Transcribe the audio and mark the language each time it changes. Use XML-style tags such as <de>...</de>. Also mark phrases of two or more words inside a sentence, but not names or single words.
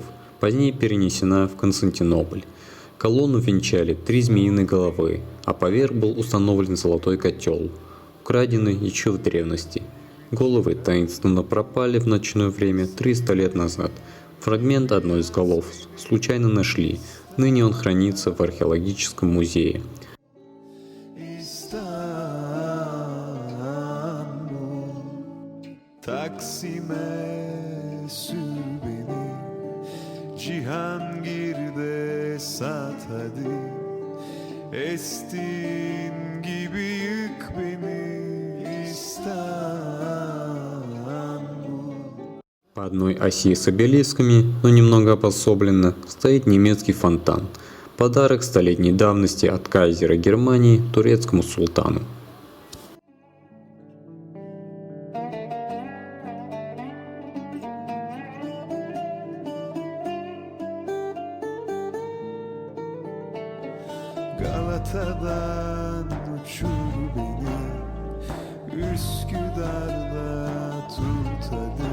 <ru>Позднее перенесена в Константинополь. Колонну венчали 3 змеиные головы, а поверх был установлен золотой котел, украденный еще в древности. Головы таинственно пропали в ночное время 300 лет назад. Фрагмент одной из голов случайно нашли. Ныне он хранится в археологическом музее.</ru> <tr>Taksim'e sür beni, Cihangir'de sat hadi. Estiğin gibi yık beni İstanbul.</tr> <ru>По одной оси с обелисками, но немного обособленно, стоит немецкий фонтан. Подарок столетней давности от кайзера Германии турецкому султану.</ru> <tr>Galata'dan uçur beni, Üsküdar'da tut hadi.</tr>